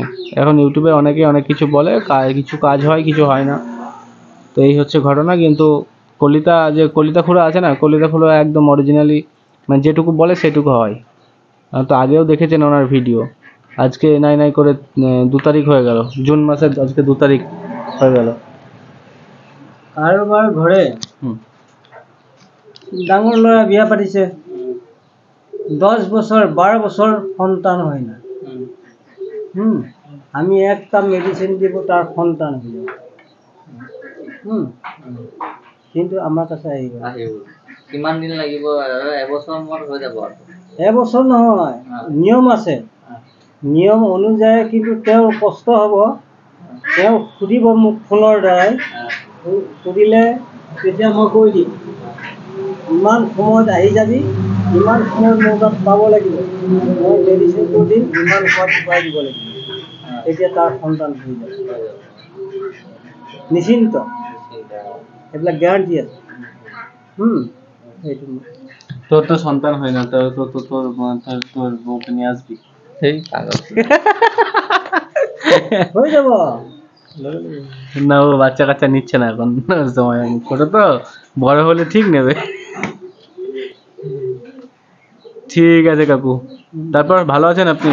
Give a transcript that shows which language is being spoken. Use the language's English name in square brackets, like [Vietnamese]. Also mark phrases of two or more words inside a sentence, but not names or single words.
[Bangla] এখন ইউটিউবে অনেকে অনেক কিছু বলে, কিছু কাজ হয় কিছু হয় না, তো এই হচ্ছে ঘটনা। কিন্তু কলিতা খুড়া আছে না, কলিতা খুড়া একদম অরিজিনালি মানে যেটুকু বলে সেটুকু হয়। তো আগেও দেখেছেন ওনার ভিডিও। আজকে নাই করে 2 তারিখ হয়ে গেল, জুন মাসের আজকে 2 তারিখ হয়ে গেল। [Assamese] কাৰোবাৰ ঘৰে ডাঙৰ ল'ৰা বিয়া পাতিছে, 10 বছৰ 12 বছৰ সন্তান হয় না, আমি একটা মেডিচিন দিব তাৰ সন্তান হৈ যাব, কিন্তু আমাৰ কাছে আহিব কিমান দিন লাগিব? এবছৰ মান হৈ যাব। এবছৰ নহয়, নিয়ম আছে, নিয়ম অনুযায়ী কিন্তু তেওঁৰ কষ্ট হ'ব। তেওঁ সুধিব মোক ফোনৰ দ্বাৰাই, সুধিলে তেতিয়া মই কৈ দিম ইমান সময়ত আহি যাবি, ইমান সময়ত মোৰ তাত পাব লাগিব, মই মেডিচিনটো দিম, ইমান সময়ত খুৱাই দিব লাগিব, তেতিয়া তাৰ সন্তান হৈ যাব, নিশ্চিন্ত, এইবিলাক গ্যাৰাণ্টি আছে। সেইটো [Bangla] তোর তো সন্তান হয় না, তোর বউকে নিয়ে আসবি, [Assamese] হয়ে যাব [Bangla] না। ও বাচ্চা কাচ্চা নিচ্ছে না এখন, সময় ছোট তো, বড় হলে ঠিক নেবে। ঠিক আছে কাকু, তারপর ভালো আছেন আপনি?